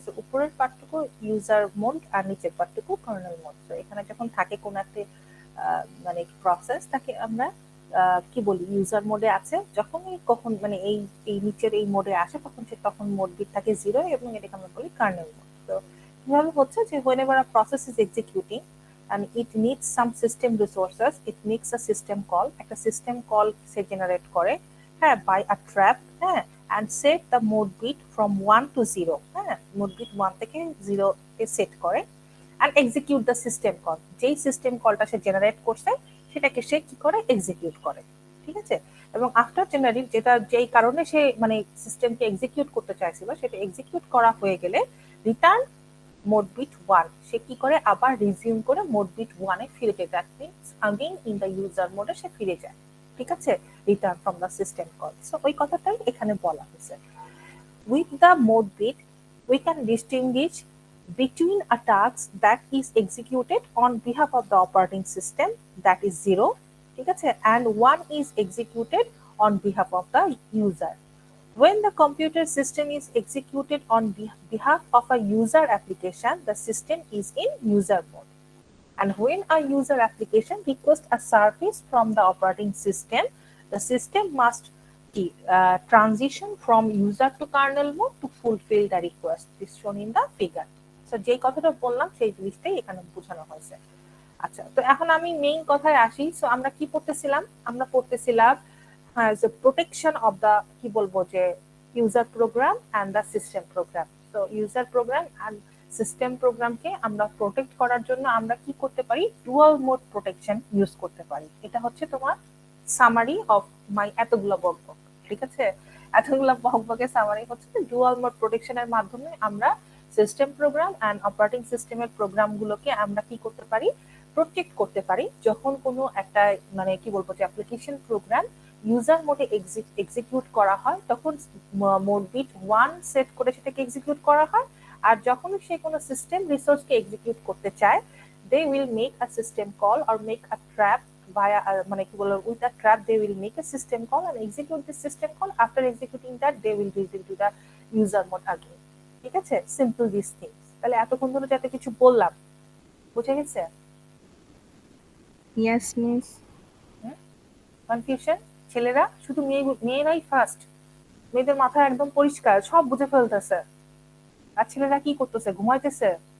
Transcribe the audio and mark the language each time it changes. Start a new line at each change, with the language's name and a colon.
Bangla: So উপরের পার্টটুকু user mode আর নিচের পার্টটুকু kernel mode. তো এখানে যখন থাকে কোন একটা মানে প্রসেস, তাকে আমরা কি বলি, ইউজার মোডে আছে। যখনই কখন মানে এই এই নিচের এই মোডে আসে তখন মোড বিট থাকে 0 এবং এটাকে আমরা বলি কার্নেল মোড। তো কিভাবে হচ্ছে যে
English: whenever a process is executing and it needs some system resources, it makes a system call,
Bangla: একটা system call সে জেনারেট করে,
English: হ্যাঁ, by a trap, হ্যাঁ, and set the mode bit from 1 to 0, হ্যাঁ,
Bangla: mode bit 1 থেকে 0 তে set করে,
English: and execute the system call,
Bangla: যেই system কলটা সে জেনারেট করছে সেটাকে সে কি করে, এক্সিকিউট করে, ঠিক আছে? এবং আফটার জেনারেট, যেই কারণে সে মানে সিস্টেমকে এক্সিকিউট করতে চাইছিল সেটা এক্সিকিউট করা হয়ে গেলে রিটার্ন মোড বিট 1, সে কি করে, আবার রিজিউম করে মোড বিট 1 এ ফিরে যায়।
English: that means again in the
Bangla: user মোডে সে ফিরে যায়, ঠিক আছে?
English: Return from the system call.
Bangla: So ওই কথাটাই এখানে বলা হয়েছে।
English: with the mode bit we can distinguish between a task that is executed on behalf of the operating system, that is 0,
Bangla: ঠিক আছে,
English: and one is executed on behalf of the user. When the computer system is executed on behalf of a user application, the system is in user mode. And when a user application requests a service from the operating system, the system must transition from user to kernel mode to fulfill the request. This shown in the figure.
Bangla: So যেই কথাটা বললাম সেই জিনিসটাই এখানে বোঝানো হয়েছে। আচ্ছা, তো এখন আমি মেইন কথায় আসি। সো আমরা কি পড়তেছিলাম? আমরা পড়তেছিলাম
English: the protection of the,
Bangla: কি বলবো, যে user program and the system program. তো ইউজার প্রোগ্রাম অ্যান্ড সিস্টেম প্রোগ্রামকে আমরা প্রোটেক্ট করার জন্য আমরা কি করতে পারি, ডুয়াল মোড প্রোটেকশন ইউজ করতে পারি। এটা হচ্ছে তোমার সামারি অফ মাই এতগুলো বকবক, ঠিক আছে? এতগুলো বকবকের সামারি হচ্ছে ডুয়াল মোড প্রোটেকশনের মাধ্যমে আমরা সিস্টেম প্রোগ্রাম অ্যান্ড অপারেটিং সিস্টেমের প্রোগ্রামগুলোকে আমরা কি করতে পারি, প্রোটেক্ট করতে পারি। যখন কোনো একটা মানে কি বলবো যে অ্যাপ্লিকেশন প্রোগ্রাম ইউজার মোডে এক্সিকিউট করা হয় তখন মোড বিট 1 সেট করে সেটাকে এক্সিকিউট করা হয়। আর যখন সে কোনো সিস্টেম রিসোর্সকে এক্সিকিউট করতে চায়,
English: they will make a system call or make a trap via
Bangla: মানে কি বলবো,
English: with a trap they will make a system call and execute the system call. After executing that they will resume to the user mode again,
Bangla: ঠিক আছে?
English: Simple this things.
Bangla: তাহলে এতক্ষণ ধরে যাতে কিছু বললাম, বুঝে গেছে?
English: Yes, miss. Confusion?
Bangla: ছেলেরা শুধু মেয়েরাই ফার্স্ট, মেয়েদের মাথা একদম পরিষ্কার, সব বুঝে ফেলতেছে। আর ছেলেরা কি করতেছে, ঘুমাইতেছে?